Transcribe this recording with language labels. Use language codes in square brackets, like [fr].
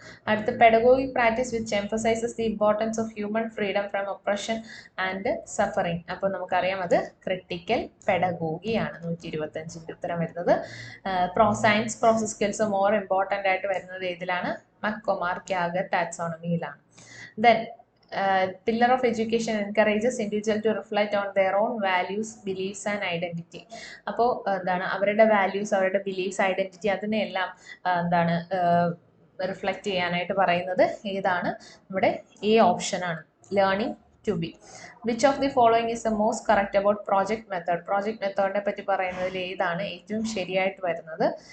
[en] അടുത്ത pedagogic practice which emphasises the importance of human freedom from oppression and suffering. [ml] അപ്പോൾ നമുക്കറിയാം അത് critical pedagogy ആണ്. 125ന്റെ ഉത്തരം വരുന്നത്. Science process skills more important ആയിട്ട് വരുന്നത് ഏതിലാണ്? മക്കോമാർ ക്യാഗർ ടാക്സോണമിയിലാണ്. [en] Then pillar of education encourages individual to reflect on their own values, beliefs and identity. [ml] അപ്പോൾ എന്താണ് അവരുടെ വാല്യൂസ്, അവരുടെ ബിലീഫ്സ്, ഐഡന്റിറ്റി അതിനെല്ലാം എന്താണ് റിഫ്ലക്റ്റ് ചെയ്യാനായിട്ട് പറയുന്നത് ഏതാണ്? നമ്മുടെ [en] A option ആണ്, learning to be. Which of the following is the most correct about project മെത്തേഡിനെ [ml] പറ്റി പറയുന്നതിൽ ഏതാണ് ഏറ്റവും ശരിയായിട്ട് വരുന്നത്?